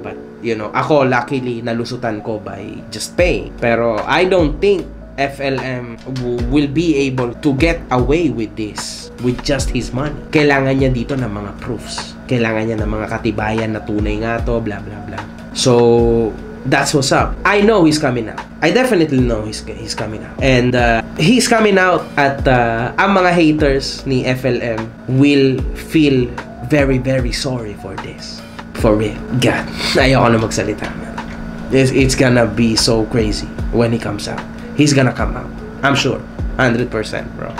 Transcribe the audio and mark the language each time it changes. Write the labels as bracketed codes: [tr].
[en] But, ako, luckily, [tl] nalusutan ko [en] by just paying. Pero, I don't think FLM will be able to get away with this with just his money. [tl] Kailangan niya dito ng mga proofs. Kailangan niya ng mga katibayan na tunay nga to, blah blah blah. So, [en] That's what's up. I know he's coming out. I definitely know he's coming out. And he's coming out [tl] at ang mga haters ni FLM [en] will feel very, very sorry for this. For real. God, [tl] ayoko na magsalita, [en] man. It's gonna be so crazy when he comes out. He's gonna come out. I'm sure. 100%, bro.